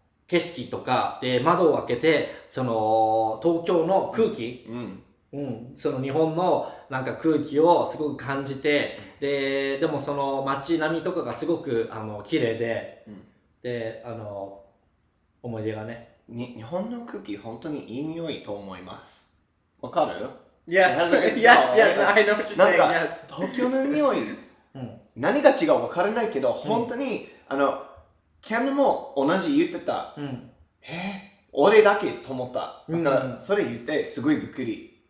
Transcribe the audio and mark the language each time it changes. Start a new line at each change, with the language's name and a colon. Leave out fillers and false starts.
Japanese: 景色とかで窓を開けてその東京の空気、その日本のなんか空気をすごく感じて、でもその街並みとかがすごく綺麗で、で思い出がね。日本の空気本当にいい匂いと思います。わかる？
English: Yes, yes, I know what you're saying.
Japanese: なんか
English: Yes.
Japanese: 東京の匂い、何が違うわからないけど、本当にキャムも同じ言ってた。俺だけと思った。だからそれ言ってすごいびっくり。